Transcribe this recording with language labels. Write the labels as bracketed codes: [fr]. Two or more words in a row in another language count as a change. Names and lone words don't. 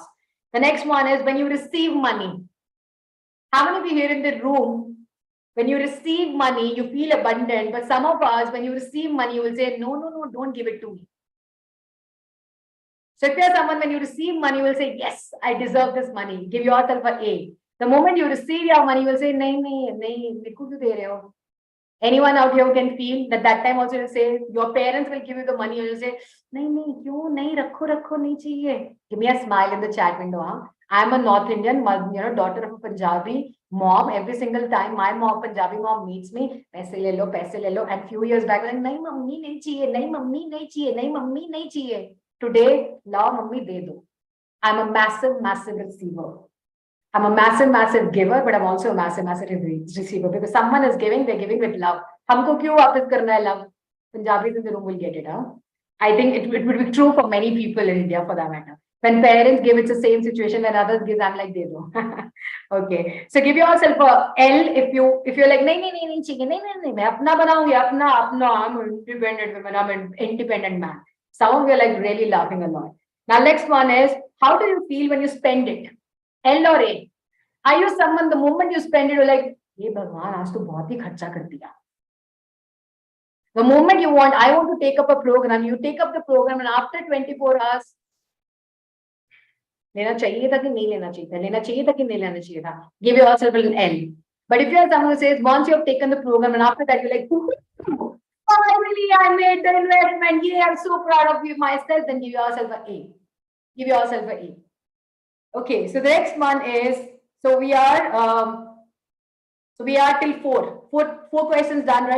[en] The next one is when you receive money. How many of you here in the room, when you receive money, you feel abundant, but some of us, when you receive money, you will say, no, don't give it to me. So if you're someone, when you receive money, you will say, yes, I deserve this money. Give yourself an A. The moment you receive your money, you will say, nahi. Anyone out here who can feel that time also will say, your parents will give you the money, and you'll say, [hi] नहीं, क्यों, नहीं, रखो, नहीं चाहिए. [en] Give me a smile in the chat window. Huh? I'm a North Indian, daughter of a Punjabi mom. Every single time my Punjabi mom meets me, [hi] पैसे ले लो. [en] And few years back, like, [hi] नहीं, मम्मी, नहीं चाहिए, नहीं, मम्मी, नहीं चाहिए, नहीं, मम्मी, नहीं चाहिए. Today, लाओ, मम्मी, दे दो. [en] I'm a massive, massive receiver. I'm a massive, massive giver, but I'm also a massive, massive receiver because someone is giving, they're giving with love. [hi] हमको क्यों वापस करना है love? [en] Punjabis in the room will get it. Huh? I think it would be true for many people in India for that matter. When parents give, it's the same situation. When others give, I'm like, they do. Okay. So give yourself a L if you're like, [hi] नहीं, मैं अपना बनाऊँगी, अपना. [en] I'm an independent woman. I'm an independent man. Some of you are like really laughing a lot. Now, next one is, how do you feel when you spend it? L or A? Are you someone, the moment you spend it, you're like, [hi] हे, भगवान, आज तो बहुत ही खर्चा कर दिया. [en] The moment you want, I want to take up a program, you take up the program, and after 24 hours, [hi] लेना चाहिए था कि नहीं लेना चाहिए था, लेना चाहिए था कि नहीं लेना चाहिए था. [en] Give yourself an L. But if you're someone who says, once you have taken the program, and after that you're like, finally I made the investment, yeah, I'm so proud of you myself, then give yourself an A. Give yourself an A. Okay, so the next one is, so we are till four questions done, right?